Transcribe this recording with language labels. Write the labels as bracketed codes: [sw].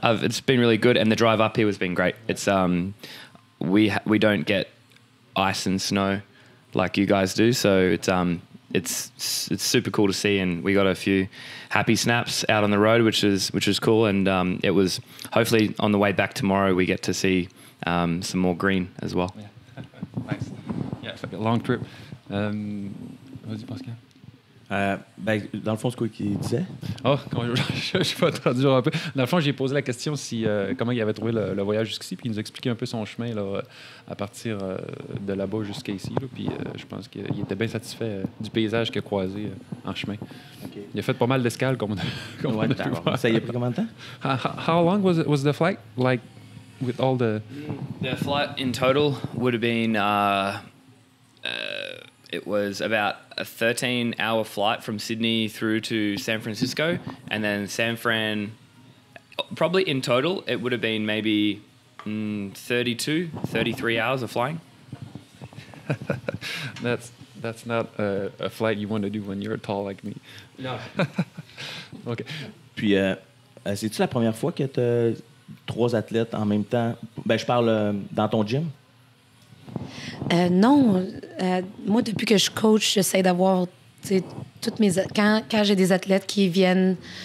[en] It's been really good, and the drive up here has been great. It's we don't get ice and snow like you guys do, so it's super cool to see, and we got a few happy snaps out on the road, which is cool, and it was hopefully on the way back tomorrow we get to see some more green as well. Yeah. Nice. Yeah, it's like a long trip. [fr] Vas-y, Pascal. Dans le fond, c'est quoi qu'il disait? Je suis pas traduire un peu. Dans le fond, j'ai posé la question comment il avait trouvé le voyage jusqu'ici, puis il nous a expliqué un peu son chemin là, à partir de là-bas jusqu'à ici. Là, puis je pense qu'il était bien satisfait du paysage qu'il a croisé en chemin. [en] Okay. [fr] Il a fait pas mal d'escales, comme on a pu voir. Ça y a pris combien de temps? [en] How long was the flight? Like, with all the... The flight in total would have been... it was about a 13-hour flight from Sydney through to San Francisco, and then San Fran, probably in total, it would have been maybe 33 hours of flying. That's not a flight you want to do when you're tall like me. No. OK. [fr] Puis, c'est-tu la première fois que tu as 3 athlètes en même temps? Je parle dans ton gym. Non. Moi, depuis que je coach, j'essaie d'avoir toutes mes... Quand j'ai des athlètes qui viennent